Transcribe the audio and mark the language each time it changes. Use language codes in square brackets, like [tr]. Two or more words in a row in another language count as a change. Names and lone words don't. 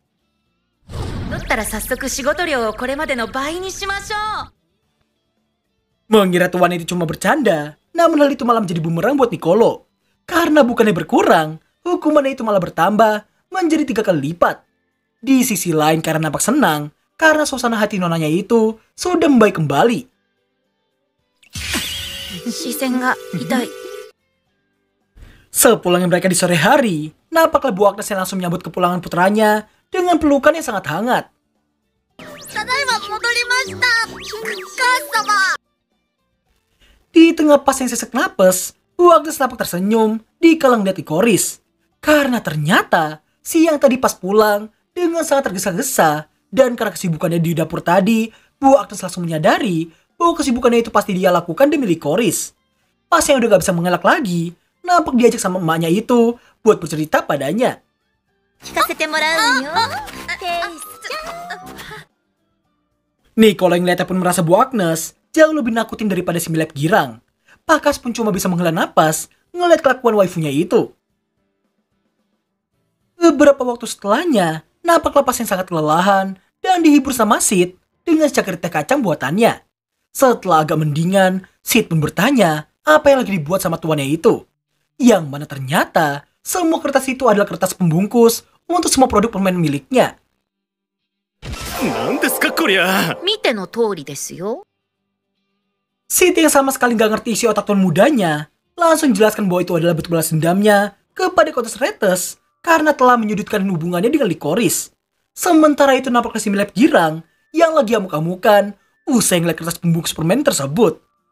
[id] Mengira tuan itu cuma bercanda, namun hal itu malah menjadi bumerang buat Nicolo. Karena bukannya berkurang, hukumannya itu malah bertambah menjadi 3 kali lipat. Di sisi lain karena nampak senang, karena suasana hati nonanya itu sudah membaik kembali. [ja] 視線が痛い。 [id] Sepulangnya mereka di sore hari, nampaklah Bu Agnes yang langsung menyambut kepulangan putranya dengan pelukan yang sangat hangat. [ja] ただいま戻りました。母様。 [id] Di tengah pas yang sesek napas, Bu Agnes nampak tersenyum dikala melihat Licorice. Karena ternyata siang tadi pas pulang dengan sangat tergesa-gesa dan karena kesibukannya di dapur tadi, Bu Agnes langsung menyadari bahwa kesibukannya itu pasti dia lakukan demi Licorice. Pas yang udah gak bisa mengelak lagi, nampak diajak sama emaknya itu buat bercerita padanya. [ja] 聞かせてもらうよ。 [id] Nicole yang ngeliatnya pun merasa Bu Agnes jauh lebih nakutin daripada si Milep girang. Pakas pun cuma bisa menghela napas ngeliat kelakuan waifunya itu. Beberapa waktu setelahnya, nampaklah pas yang sangat kelelahan dan dihibur sama Sid dengan secangkir teh kacang buatannya. Setelah agak mendingan, Sid pun bertanya apa yang lagi dibuat sama tuannya itu. Yang mana ternyata semua kertas itu adalah kertas pembungkus untuk semua produk permen miliknya. [ja] 何ですかこりゃ。見ての通りですよ。 [id] Sid yang sama sekali gak ngerti isi otak tuan mudanya, langsung jelaskan bahwa itu adalah bentuk balas dendamnya kepada Countess Retes karena telah menyudutkan hubungannya dengan Licorice. Sementara itu nampaknya si Milep girang yang lagi amuk-amukan usai ngeliat kertas pembungkus permen tersebut.